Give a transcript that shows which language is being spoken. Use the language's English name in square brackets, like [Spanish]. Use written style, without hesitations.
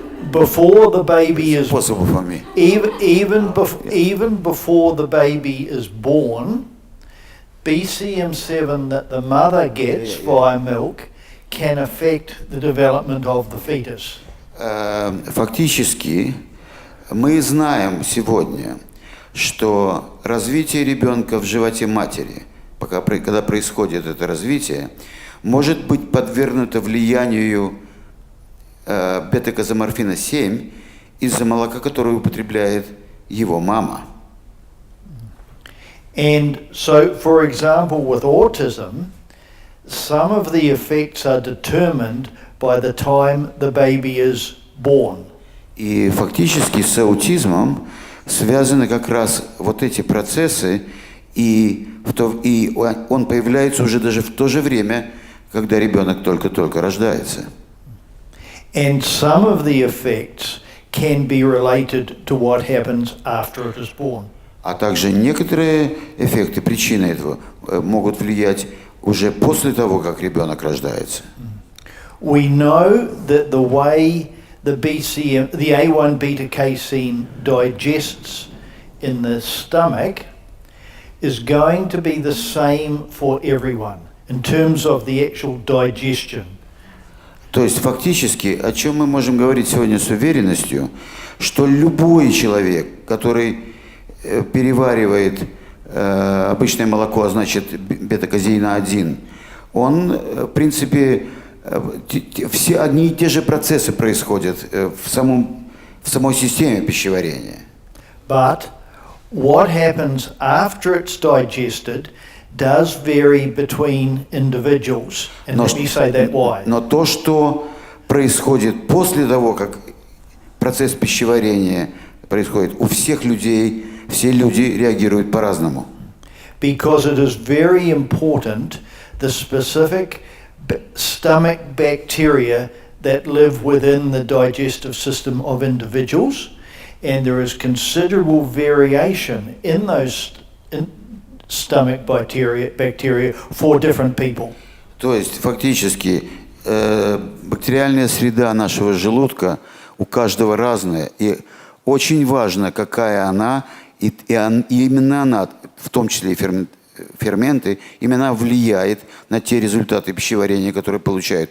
[English] Before the baby is Possible for me. even before the baby is born, BCM7 that the mother gets via milk can affect the development of the fetus. [Russian] Фактически мы знаем сегодня, что развитие ребенка в животе матери, когда происходит это развитие, может быть подвергнуто влиянию бета-казоморфина-7 из-за молока, которое употребляет его мама. [English] And so, for example, with autism, some of the effects are determined by the time the baby is born. [Russian] И фактически с аутизмом связаны как раз вот эти процессы, и он появляется уже даже в то же время, когда ребенок только-только рождается. [English] And some of the effects can be related to what happens after it is born. [Russian] А также некоторые эффекты, причины этого могут влиять уже после того, как ребенок рождается. [English] We know that the way the A1 beta casein digests in the stomach is going to be the same for everyone in terms of the actual digestion. [Russian] То есть фактически, о чем мы можем говорить сегодня с уверенностью, что любой человек, который переваривает обычное молоко, а значит бета-казеина-1, он, в принципе, все одни и те же процессы происходят в самой системе пищеварения. [English] But what happens after it's digested does vary between individuals. And let me say that why. [Russian] Но то, что происходит после того, как процесс пищеварения происходит, у всех людей, все люди реагируют по-разному. [English] Because it is very important the specific stomach bacteria that live within the digestive system of individuals, and there is considerable variation in those stomach bacteria for different people. [Russian] То есть фактически бактериальная среда нашего желудка у каждого разная, и очень важно, какая она, и именно она, в том числе и ферменты, именно влияет на те результаты пищеварения, которые получают.